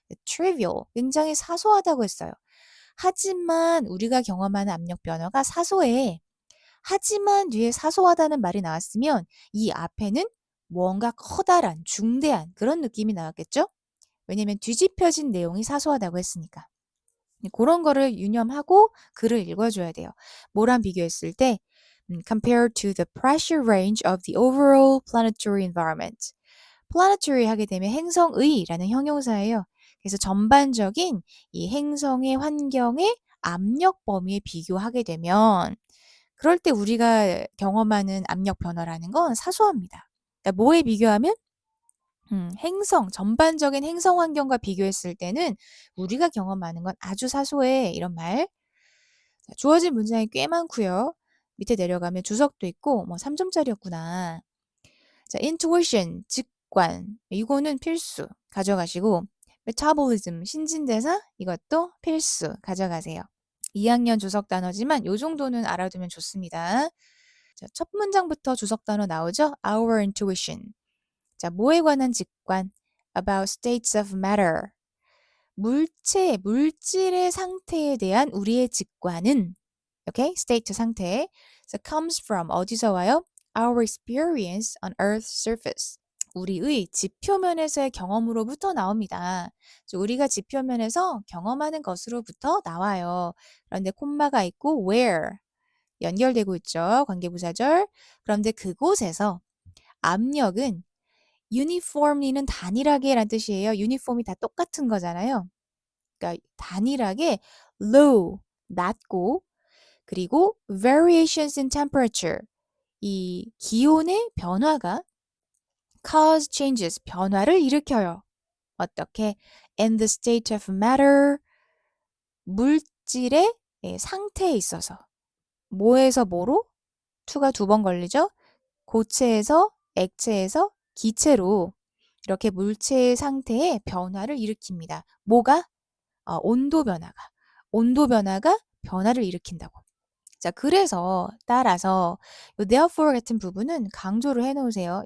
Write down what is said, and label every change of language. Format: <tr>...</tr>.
<ko>trivial 굉장히 사소하다고 했어요. 하지만 우리가 경험하는 압력 변화가 사소해. 하지만 뒤에 사소하다는 말이 나왔으면 이 앞에는 뭔가 커다란, 중대한 그런 느낌이 나왔겠죠? 왜냐면 뒤집혀진 내용이 사소하다고 했으니까. 그런 거를 유념하고 글을 읽어줘야 돼요. 뭐랑 비교했을 때</ko> <en>compared to the pressure range of the overall planetary environment.</en> <ko>planetary 하게 되면 행성의라는 형용사예요. 그래서 전반적인 이 행성의 환경의 압력 범위에 비교하게 되면 그럴 때 우리가 경험하는 압력 변화라는 건 사소합니다. 그러니까 뭐에 비교하면 행성, 전반적인 행성 환경과 비교했을 때는 우리가 경험하는 건 아주 사소해. 이런 말. 자, 주어진 문장이 꽤 많고요. 밑에 내려가면 주석도 있고 3점짜리였구나. 자, intuition, 직관. 이거는 필수 가져가시고 metabolism, 신진대사 이것도 필수 가져가세요. 2학년 주석 단어지만 요 정도는 알아두면 좋습니다. 자, 첫 문장부터 주석 단어 나오죠?</ko> <en>Our intuition.</en> <ko>자, 뭐에 관한 직관?</ko> <en>about states of matter.</en> <ko>물질의 상태에 대한 우리의 직관은 okay? state 상태.</ko> <en>So comes from</en> <ko>어디서 와요?</ko> <en>Our experience on Earth's surface.</en> <ko>우리의 지표면에서의 경험으로부터 나옵니다. 우리가 지표면에서 경험하는 것으로부터 나와요. 그런데 콤마가 있고 where 연결되고 있죠. 관계부사절. 그런데 그곳에서 압력은 uniformly는 단일하게란 뜻이에요. uniform이 다 똑같은 거잖아요. 그러니까 단일하게 low, 낮고 그리고</ko> <en>variations in temperature,</en> <ko>이 기온의 변화가</ko> <en>cause changes,</en> <ko>변화를 일으켜요. 어떻게?</ko> <en>In the state of matter,</en> <ko>물질의 상태에 있어서. 뭐에서 뭐로? to가 두 번 걸리죠? 고체에서 액체에서 기체로 이렇게 물체의 상태에 변화를 일으킵니다. 뭐가? 온도 변화가. 온도 변화가 변화를 일으킨다고. 자, 그래서 따라서 요 therefore 같은 부분은 강조를 해놓으세요.</ko>